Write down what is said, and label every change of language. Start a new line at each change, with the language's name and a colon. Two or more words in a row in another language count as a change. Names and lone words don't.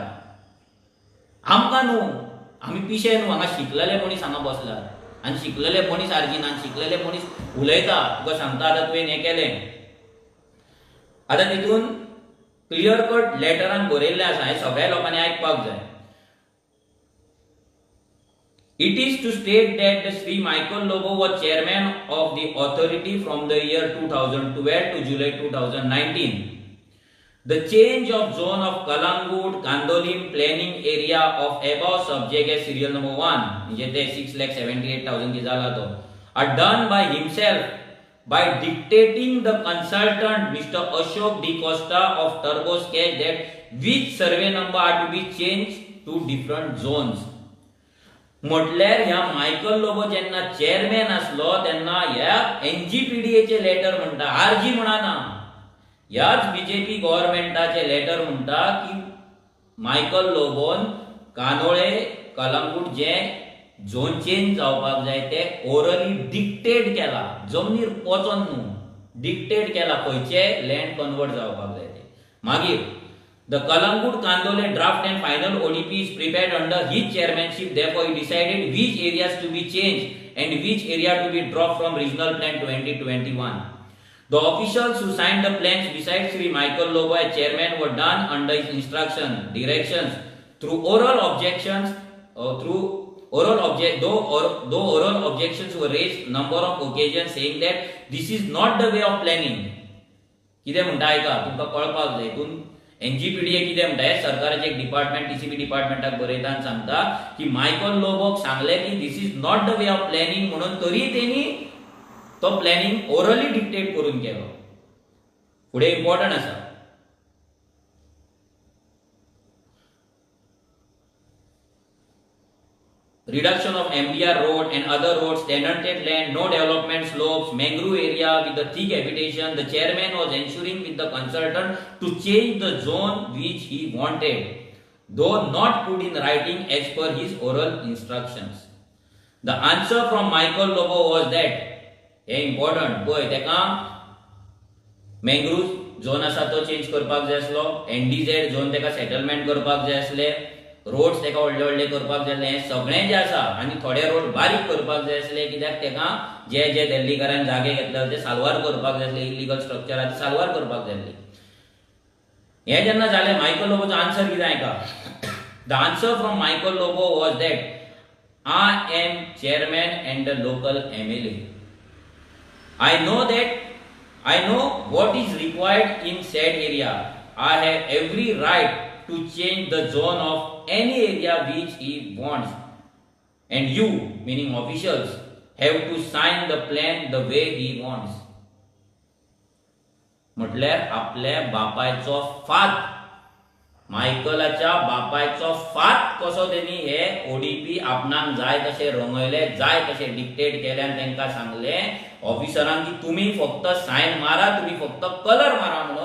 Konkani: आमकां न्हू, आमी पिशे न्हू, हांगा शिकलेले मनीस हांगा बसल्यात आनी शिकलेले मनीस आर्जिनान, शिकलेले मनीस उलयता, तुका सांगता आतां तुवें हें केलें. आतां तितून
English: clear cut
Konkani: लेटरान बरयल्लें आसा, हें सगळ्या लोकांनी आयकपाक जाय.
English: It is to state that the Sri Michael Lobo was chairman of the authority from the year 2012 to July 2019. The change of zone of Kalangut, Kandolim planning area of above subject as serial number 1,
Konkani: म्हणजे ते 6,78,000 की झाला तो,
English: are done by himself by dictating the consultant Mr. Ashok D. Costa of Turbo Sketch that which survey number are to be changed to different zones.
Konkani: म्हटल्यार ह्या मायकल लोबो जेन्ना चेअरमॅन असलो तेन्ना ह्या एनजीपीडीएचे लेटर म्हणटा, आरजी म्हणना, ह्याच बीजेपी गव्हर्नमेंटाचे लेटर म्हणटा की मायकल लोबोन कानोळे कलंगूट जे
English: zone change
Konkani: जावपाक जाय ते
English: orally dictate
Konkani: केला, जमनीर पोचोन न्हू, डिक्टेट केला खंयचे
English: land convert
Konkani: जावपाक जाय ते.
English: मागीर the Kalangut Kandole draft and final ODP is prepared under his chairmanship. Therefore, he decided which areas to be changed and which area to be dropped from regional plan 2021. The officials who signed the plans besides Sri Michael Lobo as chairman were done under his instruction, directions, through oral objections, though oral objections were raised number of occasions saying that this is not the way of planning.
Konkani: कितें म्हणटा आयका, तुमकां कळपाक जाय. हितून एनजीपीडीए कितें म्हणटा, हे सरकाराचे एक डिपार्टमेंट टीसीबी डिपार्टमेंटाक बरयता आनी सांगता की मायकल लोबोक सांगलें की
English: this is not the way of planning
Konkani: म्हणून, तरी तेणी तो प्लॅनिंग
English: orally dictate
Konkani: करून केलो. फुडें इम्पॉर्टंट आसा.
English: Reduction of MDR road and other roads, tenanted land, no development slopes, mangrove area with the thick habitation. The chairman was ensuring with the consultant to change the zone which he wanted, though not put in writing as per his oral instructions. The answer from Michael Lobo was that, important, boy,
Konkani: teka
English: mangrove zone
Konkani: asa to change करपाक जाय आसलो,
English: NDZ zone
Konkani: teka settlement करपाक जाय आसले, रोड्स तेका व्हडले व्हडले करपाक जाय आसले, सगळें जे आसा, आनी थोडे रोड बारीक करपाक जाय आसले, कित्याक तेका जे जे दिल्लीकारान जागे घेतले ते साल्वार करपाक जाय आसले,
English: illegal structure
Konkani: आसा साल्वार करपाक जाय आसली. हे जेन्ना जालें, मायकल लोबोचो आन्सर कितें आयका.
English: The answer from Michael Lobo was that I am chairman and the local MLA. I know what is required in said area. I have every right to change the zone of any area which he wants, and you, meaning officials, have to sign the plan the way he wants.
Konkani: म्हटल्यार आपल्या बापायचो फात, मायकलाच्या बापायचो फात कसो तेणी हे ओडीपी आपणाक जाय तशें रंगयले, जाय तशें डिक्टेट केल्यान तांकां सांगलें ऑफिसरांक की तुमी फक्त सायन मारा, तुमी फक्त कलर मारा म्हणून.